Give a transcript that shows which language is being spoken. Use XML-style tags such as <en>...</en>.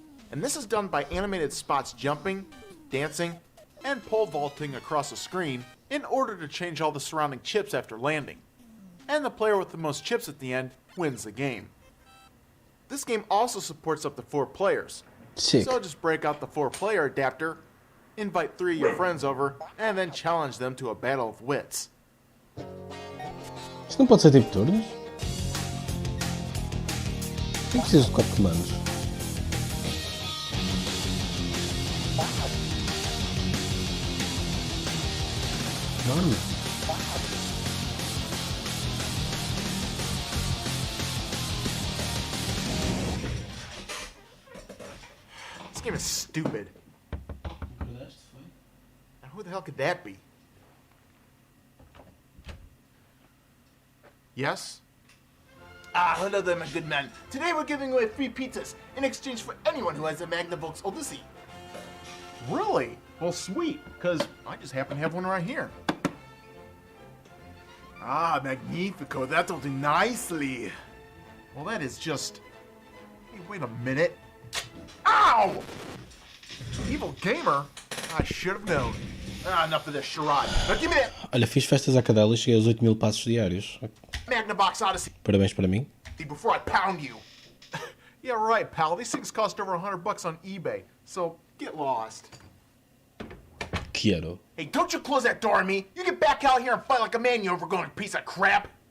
<en>And this is done by animated spots jumping, dancing, and pole vaulting across the screen in order to change all the surrounding chips after landing. And the player with the most chips at the end wins the game. This game also supports up to 4 players. Sick. So just break out the 4-player adapter, invite 3 of your friends over, and then challenge them to a battle of wits.</en> <pt>Isto não pode ser tipo turnos? Por que preciso de 4 comandos? Enorme.</pt> <en>This game is stupid. Now who the hell could that be? Yes? Ah, hello there, my good man. Today we're giving away free pizzas in exchange for anyone who has a Magnavox Odyssey. Really? Well, sweet, because I just happen to have one right here. Ah, magnifico. That'll do nicely. Well, that is just... Hey, wait a minute. Ow! Evil gamer? I should have known. Ah, enough of this charade. Now give me that</en> <pt>Olha, fiz festas à cadela e cheguei aos 8.000 passos diários.</pt> <en>Magnavox Odyssey</en> <pt>Parabéns para mim.</pt> <en>before I pound you. Yeah, right, pal. These things cost over $100 on eBay, so get lost.</en> <pt>Quero.</pt> <en>Hey, don't you close that door on me. You get back out here and fight like a man, you overgrown piece of crap.</en>